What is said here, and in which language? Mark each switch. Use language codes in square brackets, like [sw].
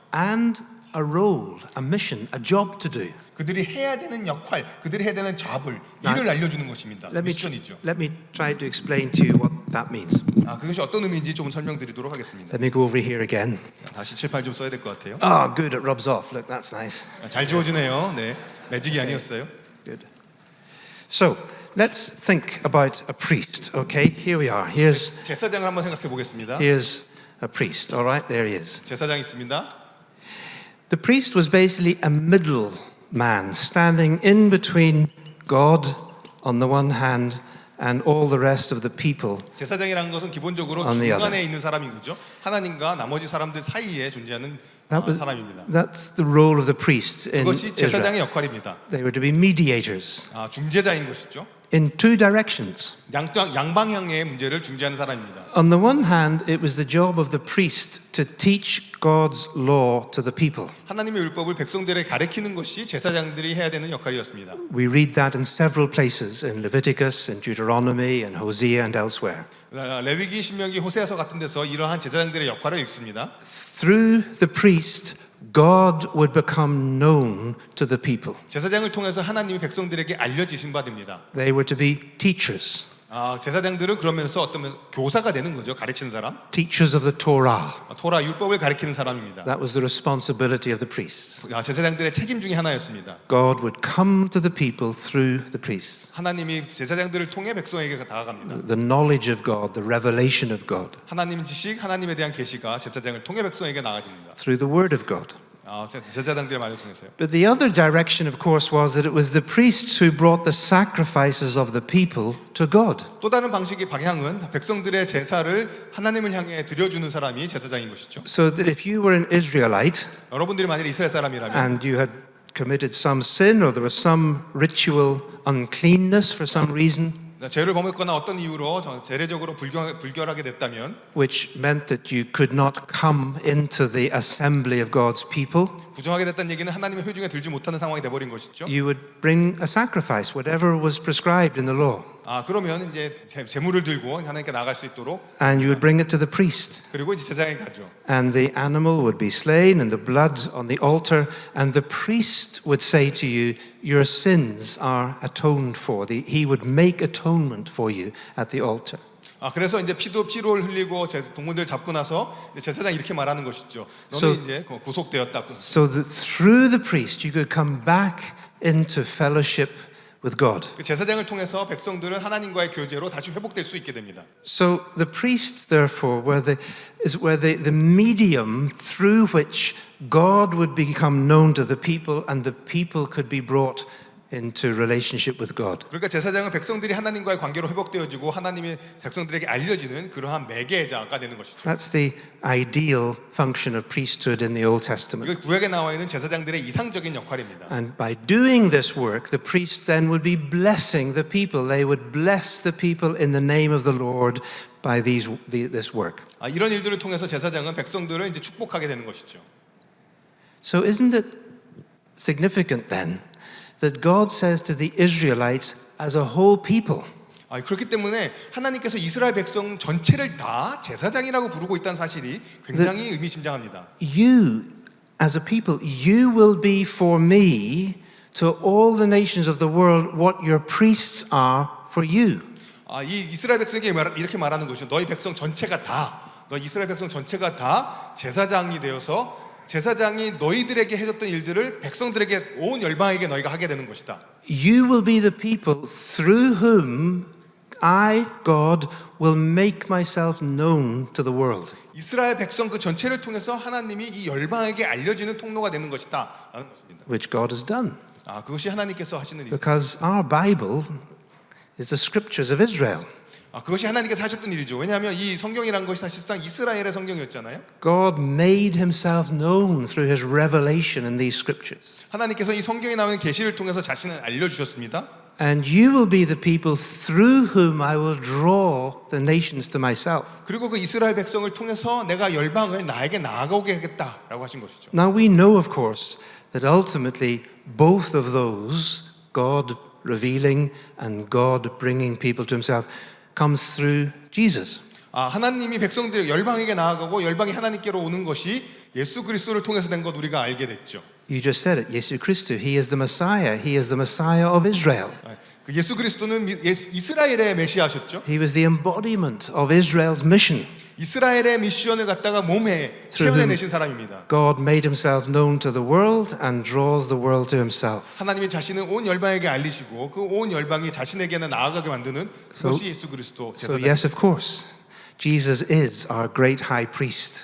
[en] and a role, a mission, a job to do. [ko] 그들이 해야 되는 역할, 그들이 해야 되는 일을 알려주는 것입니다. 미션이죠. [en] Let me try to explain to you what that means. [ko] 그것이 어떤 의미인지 조금 설명드리도록 하겠습니다. [en] Let me go over here again. [ko] 다시 칠판 좀 써야 될 것 같아요. [en] Good, it rubs off. Look, that's nice. [ko] 잘 지워지네요. 네, 매직이 아니었어요. [en] Good. So, let's think about a priest, okay? Here we are. Here's [ko] 제사장을 한번 생각해 보겠습니다. [en] a priest, all right? There he is. [ko] 제사장 있습니다. [en] The priest was basically a middleman standing in between God on the one hand and all the rest of the people. [ko] 제사장이라는 것은 기본적으로 [en] On the [ko] 중간에 [en] other. [ko] 있는 사람인 거죠. 하나님과 나머지 사람들 사이에 존재하는 사람입니다. [en] That's the role of the priest in [ko] 그것이 [en] Israel. [ko] 제사장의 역할입니다. [en] They were to be mediators [ko] 중재자인 것이죠. [en] in two directions. [ko] 양방향의 문제를 중재하는 사람입니다. [en] On the one hand, it was the job of the priest to teach God's law to the people. [ko] 하나님의 율법을 백성들에게 가르치는 것이 제사장들이 해야 되는 역할이었습니다. [en] We read that in several places, in Leviticus, in Deuteronomy, in Hosea, and elsewhere. [ko] 레위기, 신명기, 호세아서 같은 데서 이러한 제사장들의 역할을 읽습니다. [en] Through the priest, God would become known to the people. [ko] 제사장을 통해서 하나님이 백성들에게 알려지신 바 됩니다. [en] They were to be teachers, [ko] 제사장들은 그러면서 어떤 교사가 되는 거죠. 가르치는 사람. [en] teachers of the Torah. [ko] 토라 율법을 가르치는 사람입니다. [en] That was the responsibility of the priests. [ko] 제사장들의 책임 중에 하나였습니다. [en] God would come to the people through the priests. [ko] 하나님이 제사장들을 통해 백성에게 다가갑니다. [en] The knowledge of God, the revelation of God, [ko] 하나님 지식, 하나님에 대한 계시가 제사장을 통해 백성에게 나아집니다. [en] through the word of God. [ko] 제사장들의 말을 통해서요. [en] But the other direction, of course, was that it was the priests who brought the sacrifices of the people to God. [ko] 또 다른 방향은 백성들의 제사를 하나님을 향해 드려주는 사람이 제사장인 것이죠. [en] So that if you were an Israelite [ko] 여러분들이 만약에 이스라엘 사람이라면 [en] and you had committed some sin or there was some ritual uncleanness for some reason, [ko] 죄를 범했거나 어떤 이유로 재래적으로 불결하게 됐다면 [en] which meant that you could not come into the assembly of God's people, [ko] 부정하게 됐다는 얘기는 하나님의 회중에 들지 못하는 상황이 돼버린 것이죠. [en] you would bring a sacrifice, whatever was prescribed in the law, [ko] 그러면 이제 제물을 들고 하나님께 나아갈 수 있도록 [en] and you would bring it to the priest. [ko] 그리고 이제 제사장에 가죠. [en] And the animal would be slain and the blood on the altar, and the priest would say to you, your sins are atoned for. He would make atonement for you at the altar. [ko] 그래서 이제 피를 흘리고 동물들 잡고 나서 제사장이 이렇게 말하는 것이죠. 너는 이제 구속되었다. [en] So that through the priest you could come back into fellowship with God. [ko] 그 제사장을 통해서 백성들은 하나님과의 교제로 다시 회복될 수 있게 됩니다. [en] So the priests, therefore, were the medium through which God would become known to the people, and the people could be brought into relationship with God. [ko] 그러니까 제사장은 백성들이 하나님과의 관계로 회복되어지고 하나님이 백성들에게 알려지는 그러한 매개자가 되는 것이죠. [en] That's the ideal function of priesthood in the Old Testament. [ko] 이거 구약에 나와 있는 제사장들의 이상적인 역할입니다. [en] And by doing this work, the priests then would be blessing the people. They would bless the people in the name of the Lord by this work. [ko] 이런 일들을 통해서 제사장은 백성들을 이제 축복하게 되는 것이죠. [en] So isn't it significant then that God says to the Israelites as a whole people, [ko] 그렇기 때문에 하나님께서 이스라엘 백성 전체를 다 제사장이라고 부르고 있다는 사실이 굉장히 의미심장합니다. [en] you as a people, you will be for me to all the nations of the world what your priests are for you. [ko] 이 이스라엘 백성에게 이렇게 말하는 것이죠. 너희 백성 전체가 다, 너희 이스라엘 백성 전체가 다 제사장이 되어서 제사장이 너희들에게 해줬던 일들을 백성들에게 온 열방에게 너희가 하게 되는 것이다. [en] You will be the people through whom I, God, will make myself known to the world. [ko] 이스라엘 백성 그 전체를 통해서 하나님이 이 열방에게 알려지는 통로가 되는 것이다. 라는 것입니다. [en] Which God has done. [ko] 그것이 하나님께서 하시는 일입니다. [en] Because our Bible is the scriptures of Israel. [ko] 그것이 하나님께서 하셨던 일이죠. 왜냐하면 이 성경이라는 것이 사실상 이스라엘의 성경이었잖아요. [en] God made himself known through his revelation in these scriptures. [ko] 하나님께서 이 성경에 나오는 계시를 통해서 자신을 알려주셨습니다. [en] And you will be the people through whom I will draw the nations to myself. [ko] 그리고 그 이스라엘 백성을 통해서 내가 열방을 나에게 나아가게 하겠다라고 하신 것이죠. [en] Now we know, of course, that ultimately both of those, God revealing and God bringing people to himself, comes through Jesus. [ko] 하나님이 백성들 열방에게 나아가고 열방이 하나님께로 오는 것이 예수 그리스도를 통해서 된 것 우리가 알게 됐죠. [en] You just said it. 예수 그리스도, he is the Messiah. He is the Messiah of Israel. [ko] 그 예수 그리스도는 이스라엘의 메시아셨죠. [en] He was the embodiment of Israel's mission. [ko] 이스라엘의 미션을 갖다가 몸에 체험해내신 사람입니다. [en] God made himself known to the world and draws the world to himself. [ko] 하나님이 자신을 온 열방에게 알리시고 그 온 열방이 자신에게는 나아가게 만드는 그것이 예수 그리스도 [en] So [ko] 제사장. [en] yes, of course, Jesus is our great high priest.